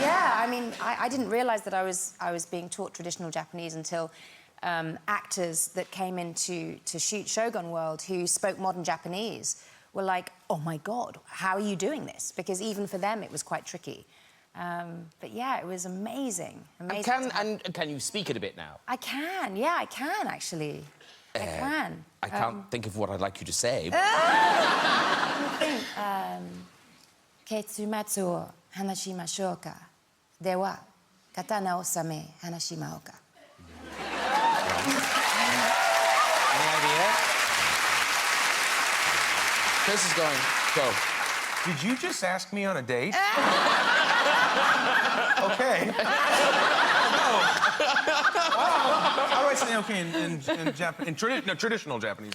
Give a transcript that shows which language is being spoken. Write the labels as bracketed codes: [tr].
[en] Yeah, I mean, I didn't realise that I was being taught traditional Japanese until actors that came in to shoot Shogun World who spoke modern Japanese were like, oh, my God, how are you doing this? Because even for them, it was quite tricky. But yeah, it was amazing. Can you speak it a bit now? I can, yeah, I can actually. I can. I can't think of what I'd like you to say. But... [ja] 結末を話しましょうか。では、刀を収め話しまおうか。 [en] Any idea? Chris is going, go. Did you just ask me on a date? Okay. How do I say okay in traditional Japanese?